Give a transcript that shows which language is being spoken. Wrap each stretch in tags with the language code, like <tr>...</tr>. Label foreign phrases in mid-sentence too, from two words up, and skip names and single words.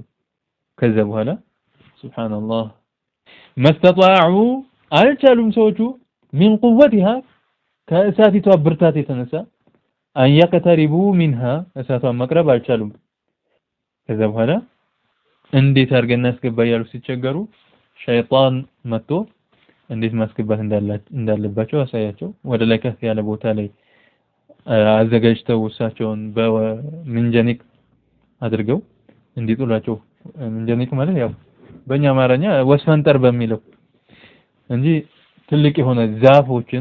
<am>ከዛ በኋላ ሱብሃንአላህ መስተጣዑ አልቻሉም ሰዎቹ</am> <ar>من قوتها</ar> <am>ከእሳቲቷ ብርታት የተነሳ</am> <ar>أن يقتربوا منها</ar> <am>እሳቷን መቅረብ አልቻሉም። ከዛ በኋላ እንዴት አድርገን እናስገባ ያሉ ሲቸገሩ ሸይጣን መጥቶ እንዴት ማስገባት እንዳለባቸው አሳያቸው። ወደ ላይ ከፍ ያለ ቦታ ላይ አዘጋጅተው እሳቸውን በምንጀኒቅ አድርገው እንዲጥሏቸው። ምንጀኒቅ ማለት ያው በእኛ አማርኛ ወስፈንጠር በሚለው እንጂ ትልቅ የሆነ ዛፎችን</am>